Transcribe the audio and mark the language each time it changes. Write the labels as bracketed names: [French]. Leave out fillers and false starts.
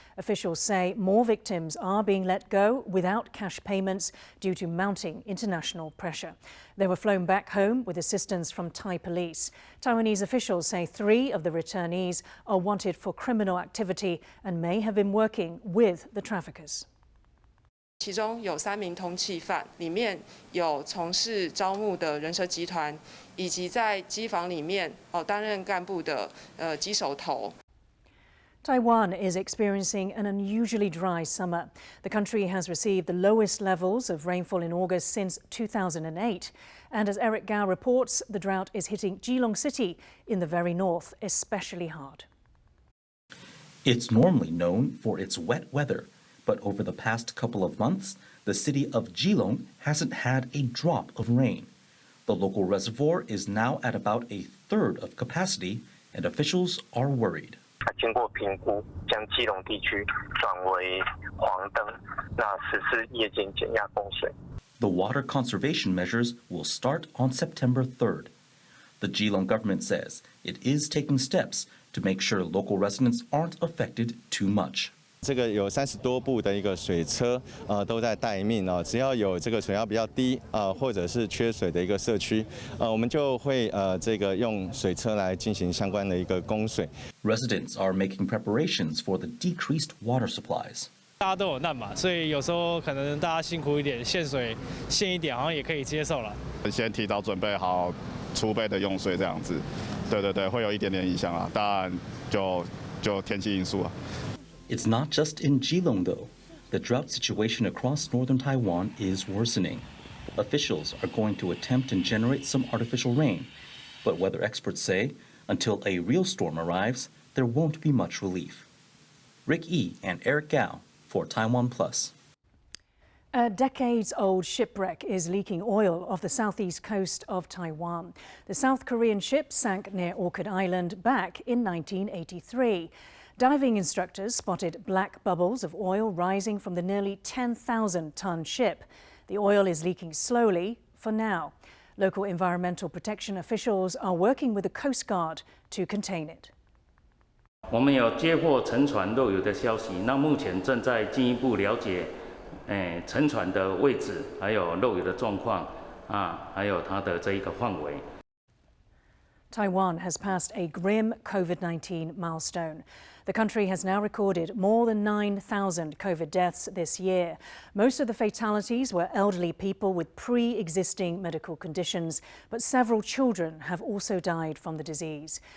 [English] Officials say more victims are being let go without cash payments due to mounting international pressure. They were flown back home with assistance from Thai police. Taiwanese officials say 3 of the returnees are wanted for criminal activity and may have been working with the traffickers. [Chinese] 其中有3名通缉犯，里面有从事招募的人蛇集团，以及在机房里面担任干部的机手头。 [English] Taiwan is experiencing an unusually dry summer. The country has received the lowest levels of rainfall in August since 2008. And as Eric Gao reports, the drought is hitting Geelong City in the very north especially hard. It's normally known for its wet weather, but over the past couple of months, the city of Geelong hasn't had a drop of rain. The local reservoir is now at about a third of capacity, and officials are worried. [Chinese] 经过评估，将基隆地区转为黄灯，那实施夜间减压供水。 [English] The water conservation measures will start on September 3rd. The Geelong government says it is taking steps to make sure local residents aren't affected too much. [Chinese] 这个有30多部的一个水车，都在待命哦。只要有这个水压比较低，或者是缺水的一个社区，我们就会这个用水车来进行相关的一个供水。 [English] Residents are making preparations for the decreased water supplies. [Chinese] 大家都有难嘛，所以有时候可能大家辛苦一点，限水限一点，好像也可以接受了。先提早准备好储备的用水这样子，对，会有一点点影响啊，当然就天气因素啊。 [English] It's not just in Geelong, though. The drought situation across northern Taiwan is worsening. Officials are going to attempt and generate some artificial rain. But weather experts say until a real storm arrives, there won't be much relief. Rick E. and Eric Gao for TaiwanPlus. A decades-old shipwreck is leaking oil off the southeast coast of Taiwan. The South Korean ship sank near Orchid Island back in 1983. Diving instructors spotted black bubbles of oil rising from the nearly 10,000-ton ship. The oil is leaking slowly for now. Local environmental protection officials are working with the Coast Guard to contain it. [Chinese] 我们有接获沉船漏油的消息，那目前正在进一步了解，沉船的位置，还有漏油的状况还有它的这一个范围。 [English] Taiwan has passed a grim COVID-19 milestone. The country has now recorded more than 9,000 COVID deaths this year. Most of the fatalities were elderly people with pre-existing medical conditions, but several children have also died from the disease.